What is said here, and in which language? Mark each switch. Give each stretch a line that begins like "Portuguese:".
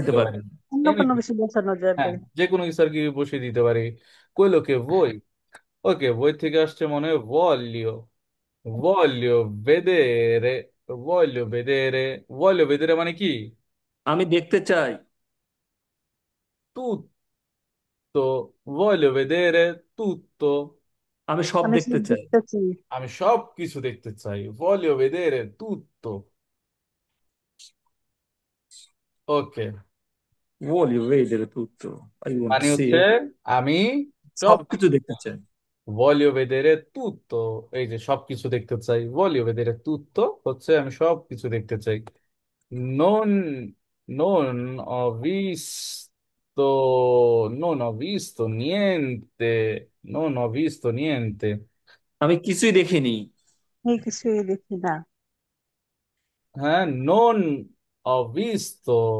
Bangla: দিতে পারে। পারি। অন্য কোনো
English: Anything,
Bangla: কিছু বোঝানো যাবে। হ্যাঁ, যে কোনো কিছু আর কি বসিয়ে দিতে পারি। কইলোকে বই। ওকে, বই থেকে আসছে মনে হয়
Italian: voglio, voglio vedere, voglio vedere,
Bangla: voglio vedere মানে কি? আমি দেখতে চাই।
Italian: Tutto, voglio vedere tutto,
Bangla: আমি সব আমি দেখতে সব চাই। দেখতে চাই। আমি সব কিছু দেখতে চাই,
Italian: voglio vedere tutto।
Bangla: Okay,
Italian: Voglio vedere tutto.
English: I want to
Bangla: মানে
English: see
Bangla: হচ্ছে
English: it.
Bangla: আমি সব সবকিছু দেখতে চাই।
Italian: voglio vedere tutto,
Bangla: এই যে সব কিছু দেখতে চাই,
Italian: voglio vedere tutto
Bangla: হচ্ছে আমি সব কিছু দেখতে চাই।
Italian: non non ho visto non ho visto niente, non ho visto niente।
Bangla: আমি কিছুই দেখিনি। আমি কিছুই দেখি না।
Italian: হ্যাঁ, non ho visto